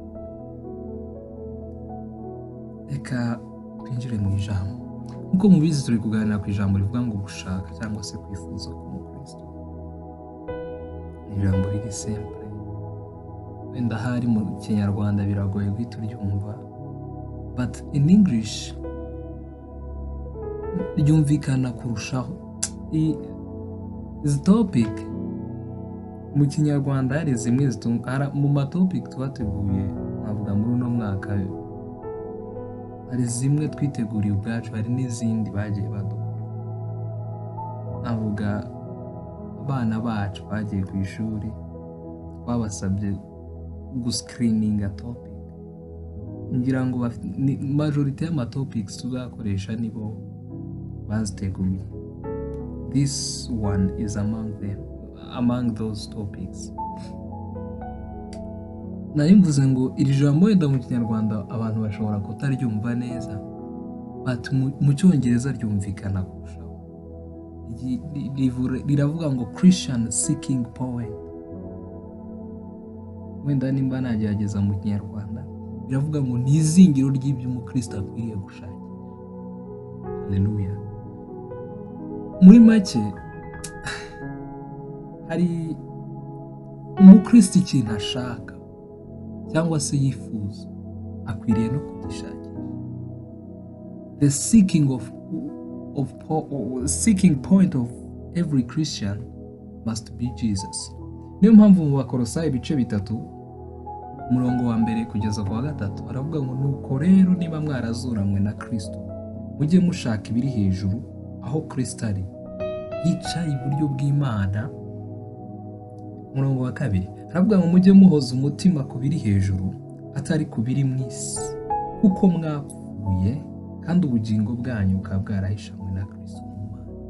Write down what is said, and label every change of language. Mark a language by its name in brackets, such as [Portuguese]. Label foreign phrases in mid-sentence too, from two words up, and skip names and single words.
[Kinyarwanda] Reka twinjire mu ijambo. Nkuko mubizi turi kuganira ku ijambo rivuga ngo gushaka cyangwa se kwifuza k'umukristo. Ijambo riri simple, wenda hari mu Kinyarwanda biragoye guhita uryumva, [English] but in English [Kinyarwanda] ryumvikana kurushaho. Izi topic mu Kinyarwanda hari zimwe mu matopic twateguye navuga muri uno mwaka, hari zimwe twiteguriye ubwacu, hari n'izindi bagiye badukora. Navuga abana bacu bagiye ku ishuri twabasabye guscreeninga topic, ngira ngo majority y'amatopics tuzakoresha nibo baziteguye. [English] This one is among those topics. [Kinyarwanda] Narimvuze ngo iri jambo wenda mu Kinyarwanda abantu bashobora kutaryumva neza, but mu Cyongereza ryumvikana kurushaho. Riravuga ngo [English] Christian seeking point. [Kinyarwanda] Wenda nimba nagerageza mu Kinyarwanda biravuga ngo ni izingiro ry'ibyo umukristo akwiriye gushaka. Haleluya. Muri make hari umukristo ikintu ashaka cyangwa se yifuza akwiriye no kugishakira. [English] The seeking point of every Christian must be Jesus. [Kinyarwanda] Niyo mpamvu mu Bakolosayi ibice 3 umurongo wa 1 kugeza ku wa 3 aravuga ngo nuko rero niba mwarazuranywe na Kristo mujye mushaka ibiri hejuru aho Kristo ari yicaye iburyo bw'Imana. Umurongo wa 2 aravuga ngo mujye muhoza umutima ku biri hejuru atari ku biri mu isi, kuko mwapfuye kandi ubugingo bwanyu bukaba bwarahishanywe na Kristo mu Mana.